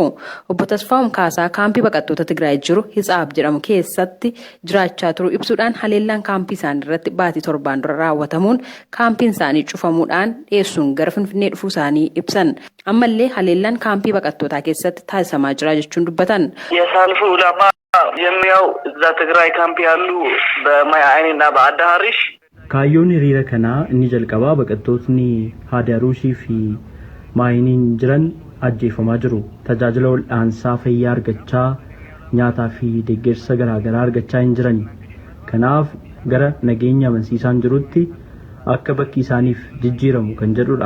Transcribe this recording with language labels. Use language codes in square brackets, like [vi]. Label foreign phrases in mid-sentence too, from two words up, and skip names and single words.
[om] Obbo Tasfaa'um Kaasaa kaampii baqattoota Tigraay jiru Hitsaab jedhamu keessatti jiraachaa turu ibsuudhaan haleellaan kaampii isaanii irratti baatii 7 dura raawwatamuun kaampiin isaanii cufamuudhaan dhiyeessuun gara Finfinnee dhufuu isaanii ibsan. Ammallee haleellaan kaampii baqattootaa keessatti taasifamaa jira jechuun dubbatan. [am] የሚያው እዛ ትግራይ ካምፕ ያሉ በማይአይንና በአዳሃሪሽ [om] ካዮን hiriira kana inni jalqabaa baqattootni Hadaruushii fi Maayiniin jiran ajjeefamaa jiru. Tajaajila wal'aansaa fayyaa argachaa nyaataa fi deeggarsa garaagaraa argachaa hin jiran. Kanaaf gara nageenya amansiisaan jirutti akka bakki isaaniif jijjiiramu kan jedhudha.